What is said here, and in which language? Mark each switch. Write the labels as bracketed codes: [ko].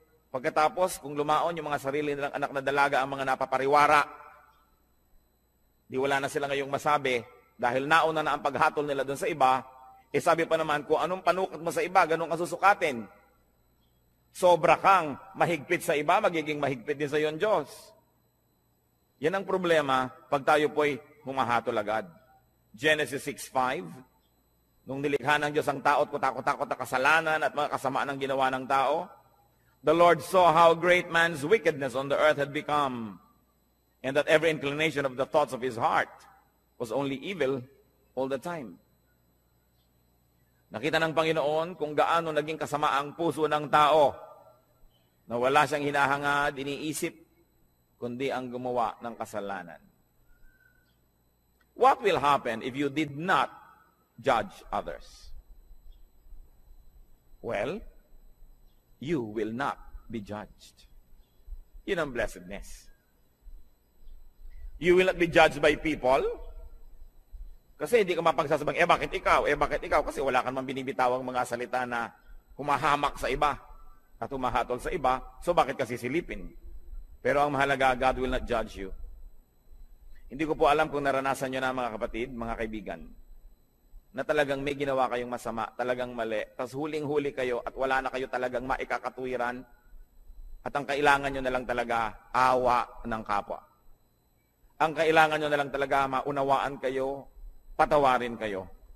[tl] Pagkatapos, kung lumaon yung mga sarili nilang anak na dalaga ang mga napapariwara, di wala na sila ngayong masabi, dahil nauna na ang paghatol nila doon sa iba, sabi pa naman, kung anong panukot mo sa iba, ganun ka susukatin. Sobra kang mahigpit sa iba, magiging mahigpit din sa iyo ang Diyos. Yan ang problema pag tayo po'y humahatol agad. [en] Genesis 6:5, [tl] nung nilikha ng Diyos ang tao at kutakot-takot na kasalanan at mga kasamaan ng ginawa ng tao, [en] the Lord saw how great man's wickedness on the earth had become, and that every inclination of the thoughts of his heart was only evil all the time. [tl] Nakita ng Panginoon kung gaano naging kasama ang puso ng tao na wala siyang hinahangad, iniisip, kundi ang gumawa ng kasalanan. [en] What will happen if you did not judge others? Well, you will not be judged. [tl] Yun ang [en] blessedness. You will not be judged by people. [tl] Kasi hindi ka mapagsasabang, bakit ikaw? Bakit ikaw? Kasi wala ka naman binibitawang mga salita na humahamak sa iba at humahatol sa iba, so bakit kasi silipin? Pero ang mahalaga, [en] God will not judge you. [tl] Hindi ko po alam kung naranasan nyo na mga kapatid, mga kaibigan, na talagang may ginawa kayong masama, talagang mali, tapos huling-huli kayo at wala na kayo talagang maikakatuwiran at ang kailangan nyo na lang talaga awa ng kapwa. Ang kailangan nyo na lang talaga maunawaan kayo, patawarin kayo.